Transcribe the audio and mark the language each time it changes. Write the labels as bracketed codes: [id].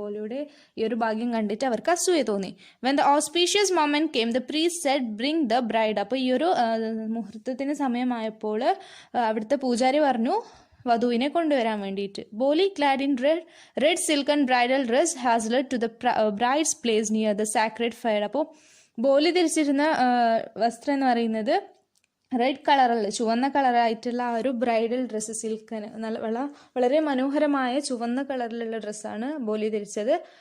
[ml] ബോലിയുടെ ഈ ഒരു ഭാഗ്യം കണ്ടിട്ട് അവർക്ക് അസൂയ തോന്നി. [en] When the auspicious moment came, the priest said, "Bring the bride." [ml] അപ്പോൾ ഈ ഒരു മുഹൂർത്തത്തിന് സമയമായപ്പോൾ അവിടുത്തെ പൂജാരി പറഞ്ഞു വധുവിനെ കൊണ്ടുവരാൻ വേണ്ടിയിട്ട്. [en] ബോലി clad in red silken bridal dress has led to the bride's place near the sacred fire. [ml] അപ്പോൾ ബോലി ധരിച്ചിരുന്ന വസ്ത്രം എന്ന് പറയുന്നത് റെഡ് കളറുള്ള ചുവന്ന കളറായിട്ടുള്ള ആ ഒരു ബ്രൈഡൽ ഡ്രസ്സ്, സിൽക്കന് വളരെ മനോഹരമായ ചുവന്ന കളറിലുള്ള ഡ്രസ്സാണ് ബോലി ധരിച്ചത്.